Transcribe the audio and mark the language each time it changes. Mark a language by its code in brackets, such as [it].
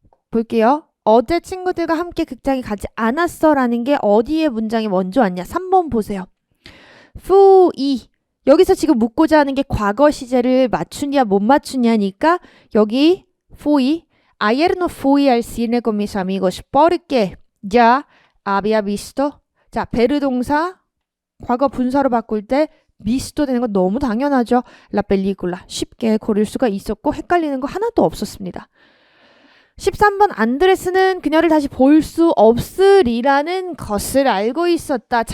[ko] 볼게요. 어제 친구들과 함께 극장에 가지 않았어라는 게 어디에 문장이 먼저 왔냐? 3번 보세요. 후이. 여기서 지금 묻고자 하는 게 과거 시제를 맞추냐 못 맞추냐니까 여기 fui. [es] Ayer no fui al cine con mis amigos porque ya había visto. [ko] 자, 베르 동사 과거 분사로 바꿀 때 미스도 되는 건 너무 당연하죠. [es] La película. [ko] 쉽게 고를 수가 있었고 헷갈리는 거 하나도 없었습니다. 13번 안드레스는 그녀를 다시 볼 수 없으리라는 것을 알고 있었다.